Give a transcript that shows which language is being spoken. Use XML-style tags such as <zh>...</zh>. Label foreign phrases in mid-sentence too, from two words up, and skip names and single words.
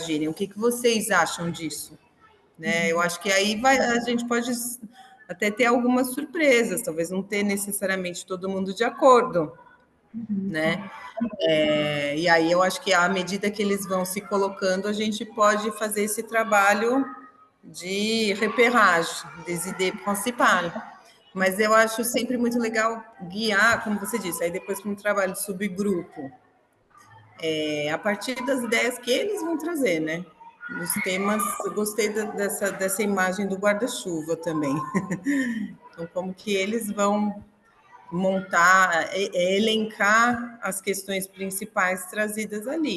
<pt>O que vocês acham disso? Né? Eu acho que aí a gente pode até ter algumas surpresas, talvez não ter necessariamente todo mundo de acordo, né? E aí eu acho que à medida que eles vão se colocando, a gente pode fazer esse trabalho de reperragem,</pt> <fr>des idées principales.</fr> <pt>Mas eu acho sempre muito legal guiar, como você disse, aí depois para um trabalho de subgrupo, a partir das ideias que eles vão trazer, né? Os temas, eu gostei dessa imagem do guarda-chuva também. Então, como que eles vão montar, elencar as questões principais trazidas ali.</pt>